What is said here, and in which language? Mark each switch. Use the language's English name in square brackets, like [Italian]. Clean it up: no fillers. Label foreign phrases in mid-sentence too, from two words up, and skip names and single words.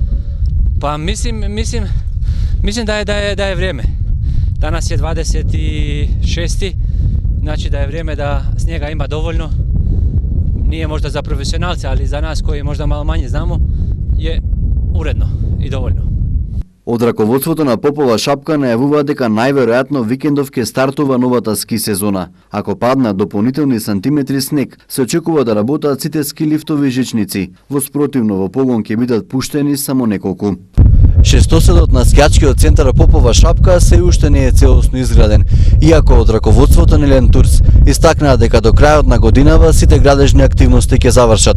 [Croatian] Pa mislim da je vrijeme. Danas je 26. Znači da je vrijeme da snijega ima dovoljno. Nije možda za profesionalce, ali za nas koji možda malo manje znamo je uredno i dovoljno. [Macedonian] Од раководството на Попова шапка најавува дека најверојатно викендов ќе стартува новата ски сезона. Ако паднат дополнителни сантиметри снег, се очекува да работат сите ски лифтови и жичници. Во спротивно во погон ќе бидат пуштени само неколку. Шестоседот на скијачкиот центар Попова шапка се уште не е целосно изграден, иако од раководството на Елем Турс истакнаа дека до крајот на годинава сите градежни активности ќе завршат.